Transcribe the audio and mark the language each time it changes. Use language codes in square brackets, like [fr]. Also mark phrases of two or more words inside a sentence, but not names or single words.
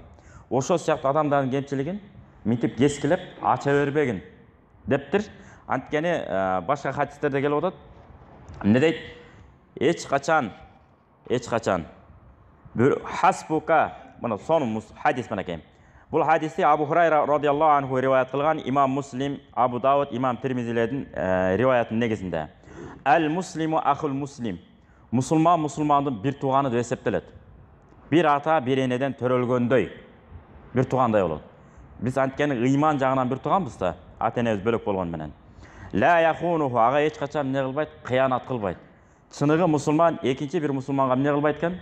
[ky] Ошол сыяктуу адамдардын кемчилигин мынтип кескилеп ача бербегин дептир. Анткени башка хадистерде келип атат. Эмне дейт? Эч качан хасбука, мына сонун хадис менекен. Бул хадисти Абу Хурайра [ar] رضي الله عنه [ky] риваят кылган, имам Муслим, Абу Дауд, имам Тирмизилердин риваятынын негизинде. [ar] المسلم أخو المسلم. [ky] Мусулман мусулмандын бир тууганы деп эсептелет. Бир ата бир энеден төрөлгөндөй бир туугандай болот. Биз анткени ыйман жагынан бир тууганбыз да, ата энебиз бөлөк болгон менен. [ar] لا يخونه, [ky] ага эч качан эмне кылбайт? Кыянат кылбайт. Чыныгы мусулман экинчи бир мусулманга эмне кылбайт экен?